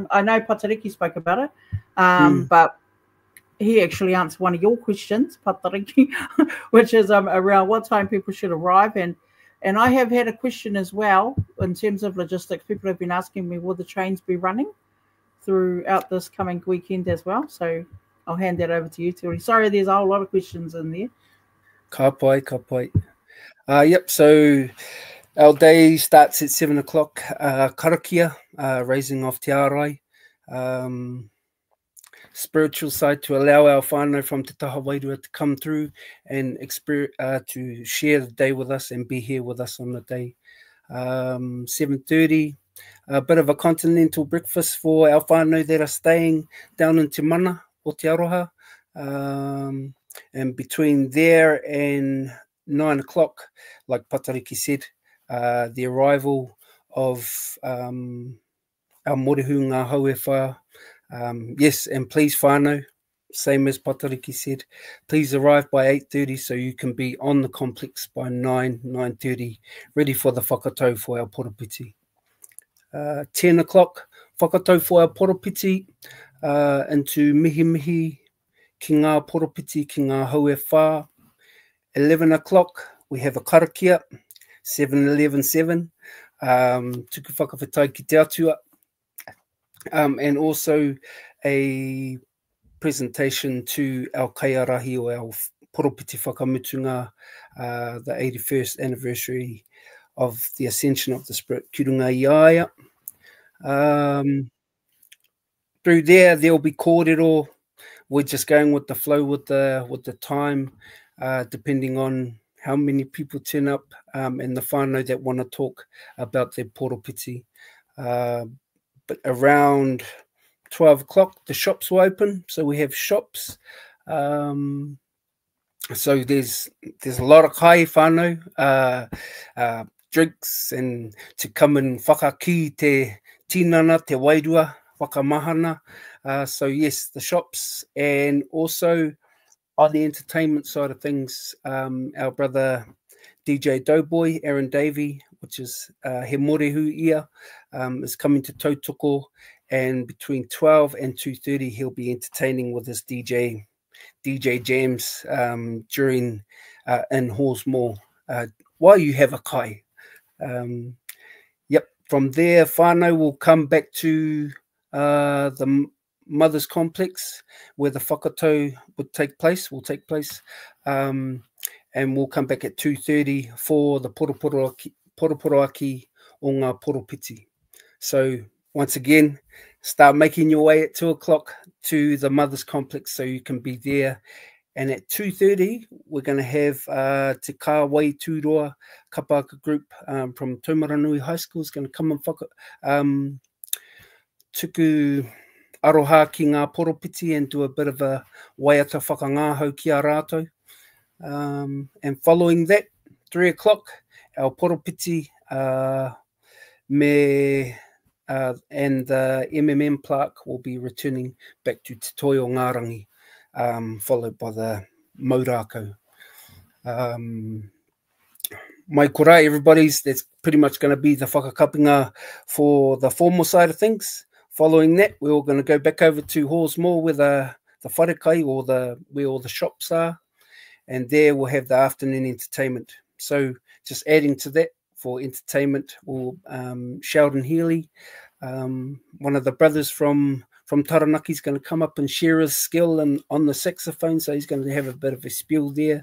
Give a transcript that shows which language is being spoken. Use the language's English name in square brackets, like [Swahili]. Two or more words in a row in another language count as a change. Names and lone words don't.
[English] I know Patariki spoke about it, but he actually answered one of your questions, Patariki, which is around what time people should arrive. And I have had a question as well in terms of logistics. People have been asking me, will the trains be running throughout this coming weekend as well? So I'll hand that over to you, Teore. Sorry, there's a whole lot of questions in there. [Māori] Ka pai. [English] Yep, so our day starts at 7 o'clock. Karakia, raising off [Māori] te ārai. [English] Spiritual side to allow our whānau from [Māori] Te Taha Wairua [English] to come through and to share the day with us and be here with us on the day. 7:30, a bit of a continental breakfast for our whānau that are staying down in Te Mana o Te Aroha. And between there and 9 o'clock, like Patariki said, the arrival of our [Māori] morehu ngā hau e whā. [English] Yes, and please whānau, same as Patariki said, please arrive by 8:30 so you can be on the complex by 9:30, ready for the whakatau for our porapiti. 10 o'clock, whakatau for our porapiti into [Māori] mihi ki ngā porapiti ki ngā hau e whā. [English] 11 o'clock, we have a karakia, 7-11-7, [Māori] tuku whakawhitai ki te atua. [English] And also a presentation to our kaiarahi or our poropiti whakamutunga, the 81st anniversary of the Ascension of the Spirit, [Māori] Kirunga Iaia. [English] Through there'll be kōrero. We're just going with the flow with the time, depending on how many people turn up and the whānau that want to talk about their poropiti. But around 12 o'clock, the shops will open. So we have shops. So there's a lot of [Māori] kai whānau, [English] drinks, and to come and [Māori] whakaki te tinana, te wairua, whakamahana. [English] So yes, the shops, and also on the entertainment side of things, our brother DJ Doughboy, Aaron Davey, which is [Māori] he morehu ia, [English] is coming to Tautoko, and between 12 and 2:30 he'll be entertaining with his DJ jams during in Halls Mall while you have a kai. Yep, from there whānau will come back to the Mother's Complex where the whakatau will take place, and we'll come back at 2:30 for the [Māori] poroporoaki o ngā poropiti. [English] So once again, start making your way at 2 o'clock to the Mothers Complex so you can be there. And at 2:30, we're going to have Te Kāwai Tūroa Kapaka group from Taumaranui High School is going to come and [Māori] tuku aroha ki ngā poropiti [English] and do a bit of a [Māori] waiata whakangāhau ki a rātou. [English] And following that, 3 o'clock, our poropiti and the MMM plaque will be returning back to Te Toi o Ngārangi, followed by the Maurako. [Māori] Mai kora, [English] everybody's, that's pretty much going to be the whakakapinga for the formal side of things. Following that, we're all going to go back over to Halls Mall where the wharekai or where all the shops are, and there we'll have the afternoon entertainment. So just adding to that, for entertainment, will Sheldon Healy, one of the brothers from Taranaki, is going to come up and share his skill on the saxophone, so he's going to have a bit of a spiel there.